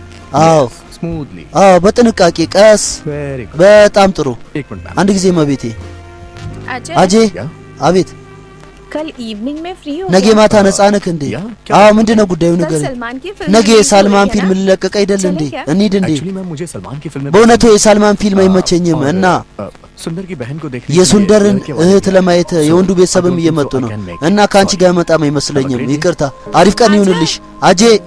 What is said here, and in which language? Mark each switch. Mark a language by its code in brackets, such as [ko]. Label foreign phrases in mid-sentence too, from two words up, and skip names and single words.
[am] በጥንቃቄ ቀስ በጣም ጥሩ አንድ ጊዜ እማቤቴ አጄ አቤት [hi] कल इवनिंग में फ्री हो [am] ነገ ማታ ነፃ ነህ እንዴ ምንድነው ጉዳዩ ነገር ነገ የሳልማን ፊልም ሊለቀቅ አይደል እንዴ እንሂድ እንዴ በእውነቱ የሳልማን ፊልም አይመቸኝም እና የሱንደርን እህት ለማየት የወንዱ ቤተሰብም እየመጡ ነው እና ካንቺ ጋር መጣም አይመስለኝም ይቅርታ አሪፍ ቀን ይሁንልሽ አጄ